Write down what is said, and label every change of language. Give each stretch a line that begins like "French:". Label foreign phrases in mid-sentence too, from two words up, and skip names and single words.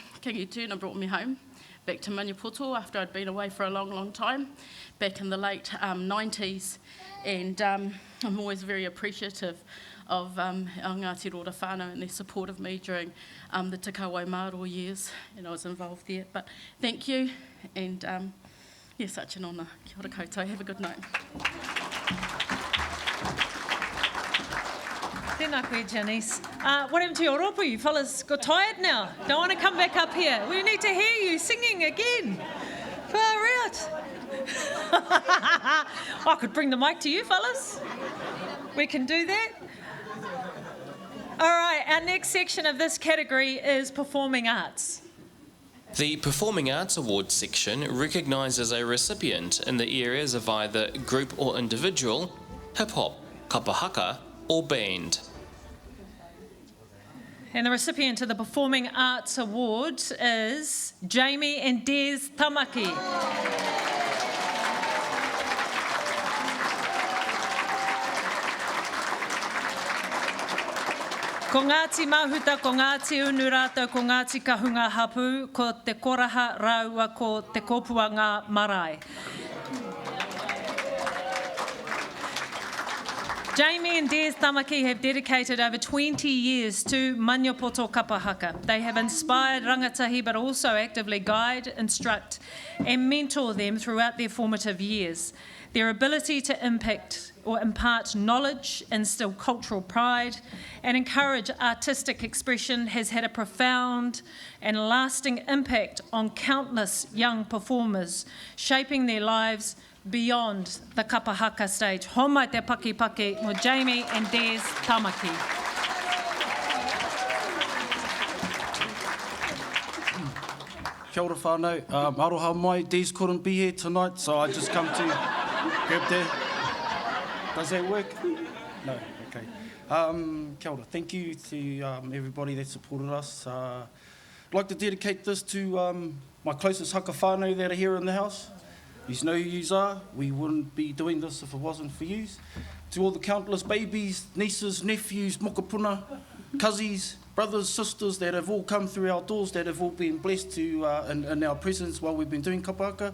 English: Kingi Turner brought me home, back to Maniapoto after I'd been away for a long, long time, back in the late 90s. And I'm always very appreciative of Ngāti Rora whānau and their support of me during the Te Kauau Māro years, and I was involved there. But thank you, and such an honour.
Māori: Kia ora koutou.
English: Have a good night.
Māori: Tēnā koe, Janice.
English: What happened to your ropu? You fellas got tired now? Don't want to come back up here. We need to hear you singing again. Far out. I could bring the mic to you, fellas. We can do that. All right, our next section of this category is performing arts. The Performing Arts Awards section recognises a recipient in the areas of either group or individual, hip-hop, kapahaka, or band. And the recipient of the Performing Arts Award is Jamie and Des Tamaki.
Māori: Ko Ngāti Mahuta, ko Ngāti Unu rātou, ko Ngāti Kahunga Hapu, ko te koraha raua, ko te kopuanga marae.
English: Jamie and Des Tamaki have dedicated over 20 years to Maniapoto Kapahaka. They have inspired rangatahi but also actively guide, instruct and mentor them throughout their formative years. Their ability to impact or impart knowledge, instill cultural pride, and encourage artistic expression has had a profound and lasting impact on countless young performers, shaping their lives beyond the kapahaka stage.
Māori: Homai te paki paki mo Jamie and Des Tamaki. Kia ora whānau. Aroha mai,
English: Des couldn't be here tonight, so I just come to grab that. Does that work? No, okay.
Māori: Kia ora.
English: Thank you to everybody that supported us. I'd like to dedicate this to my closest
Māori: haka whānau
English: that are here in the house. You know who yous are. We wouldn't be doing this if it wasn't for yous. To all the countless babies, nieces, nephews, mokopuna, cousins, brothers, sisters that have all come through our doors, that have all been blessed to in our presence while we've been doing kapahaka.